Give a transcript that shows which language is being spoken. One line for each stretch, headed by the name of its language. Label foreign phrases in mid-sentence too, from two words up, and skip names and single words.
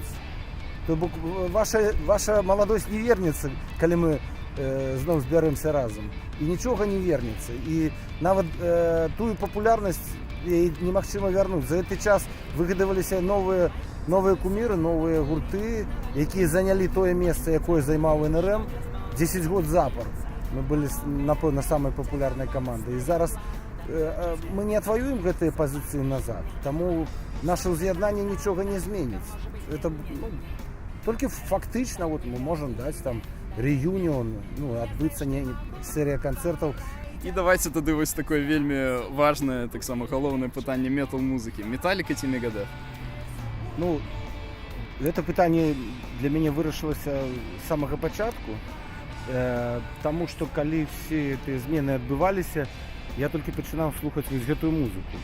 Belarusian: То бок ваша маладосць не вернецца, калі мы зноў збярэмся разам. І нічога не вернецца. І нават тую папулярнасць немагчыма вярнуць. За гэты час выгадаваліся новыя куміры, новыя гурты, якія занялі тое месца, якое займаў НРМ 10 год запар.
Russian: Мы были, напэўна, самой популярной командой. И зараз мы не отвоюем гэтыя позиции назад.
Belarusian: Таму наше ўз'яднанне нічога не зменіць.
Russian: Это только фактычна вот мы можем дать там реюнион, адбыцца серия концертов.
Belarusian: І давайте тады вось такое вельмі важнае, таксама галоўнае пытанне метал-музыкі. Металліка ці Мегадет? Ну, это пытанне для мяне вырашылася з самага пачатку. Таму што калі все гэтыя змены адбываліся, я толькі пачынаў слухаць вось гэтую музыку.